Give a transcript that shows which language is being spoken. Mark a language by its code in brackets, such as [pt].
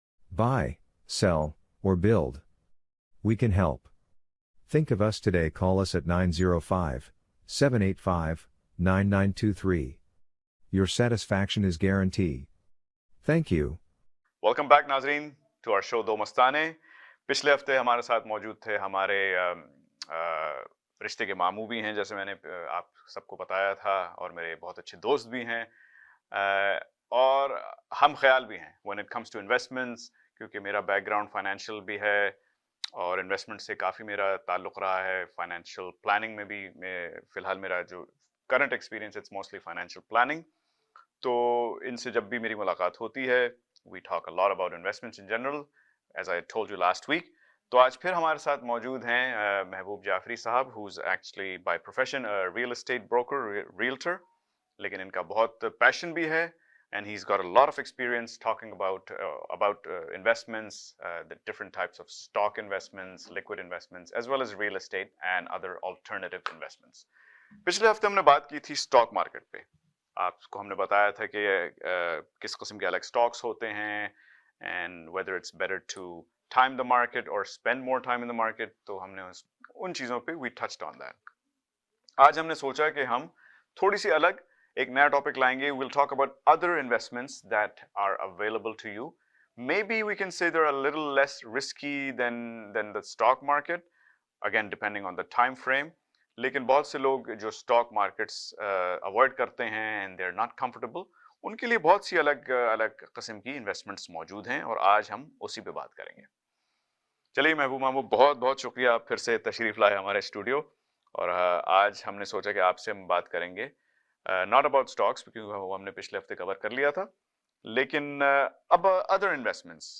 [en] Buy, sell, or build. We can help. Think of us today. Call us at 905-785-9923. Your satisfaction is guaranteed. Thank you. Welcome back नाजरीन to our show Do Mastane. [hi] पिछले हफ्ते हमारे साथ मौजूद थे हमारे रिश्ते के मामू भी हैं, जैसे मैंने आप सबको बताया था, और मेरे बहुत अच्छे दोस्त भी हैं और हम ख्याल भी हैं [en] when it comes to investments, [hi] क्योंकि मेरा बैकग्राउंड फाइनेंशियल भी है और इन्वेस्टमेंट से काफ़ी मेरा ताल्लुक़ रहा है। फाइनेंशियल प्लानिंग में भी फ़िलहाल मेरा जो current experience [en] It's mostly financial planning. [hi] तो इनसे जब भी मेरी मुलाकात होती है [en] We talk a lot about investments in general, as I told you last week. [hi] तो आज फिर हमारे साथ मौजूद हैं [en] महबूब जाफरी साहब, who's actually by profession a real estate broker, realtor, [hi] लेकिन इनका बहुत पैशन भी है [en] and he's got a lot of experience talking about investments, the different types of stock investments, liquid investments, as well as real estate and other alternative investments. [hi] पिछले हफ्ते हमने बात की थी स्टॉक मार्केट पे। आपको हमने बताया था कि किस किस्म के अलग स्टॉक्स होते हैं [en] and whether it's better to time the market or spend more time in the market. [hi] तो हमने उन चीज़ों पे [en] we touched on that. [hi] आज हमने सोचा कि हम थोड़ी सी अलग एक नया टॉपिक लाएंगे. [en] We'll talk about other investments that are available to you. Maybe we can say they're a little less risky than the stock market, again depending on the time frame. [hi] लेकिन बहुत से लोग जो स्टॉक मार्केट्स अवॉइड करते हैं [en] and they're not comfortable, [hi] उनके लिए बहुत सी अलग अलग किस्म की इन्वेस्टमेंट्स मौजूद हैं और आज हम उसी पे बात करेंगे. चलिए महबूब मामू, बहुत बहुत शुक्रिया आप फिर से तशरीफ़ लाए हमारे स्टूडियो, और आज हमने सोचा कि आपसे हम बात करेंगे [en] not about stocks, [hi] क्योंकि वो हमने पिछले हफ्ते कवर कर लिया था, लेकिन अब [en] Other investments.